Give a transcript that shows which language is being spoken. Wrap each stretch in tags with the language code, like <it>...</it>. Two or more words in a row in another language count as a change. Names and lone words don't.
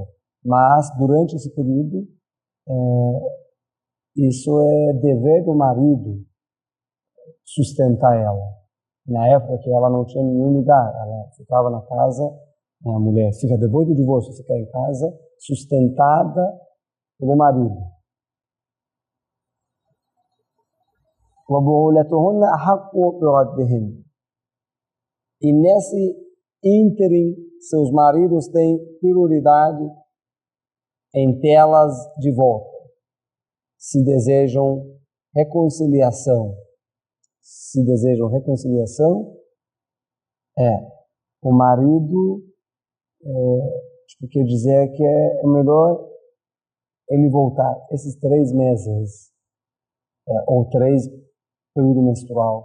<pt>Mas durante esse período, isso é dever do marido sustentar ela. Na época que ela não tinha nenhum lugar, ela ficava na casa, a mulher fica depois do divórcio, fica em casa, sustentada pelo marido.</pt> <ar>وَبُعُولَتُهُنَّ أَحَقُّ بِرَدِّهِنَّ.</ar> <pt>E nesse ínterim, seus maridos têm prioridade em tê-las de volta, se desejam reconciliação. Se desejam reconciliação, o marido quer dizer que é melhor ele voltar esses 3 meses, ou 3 período menstrual.</pt>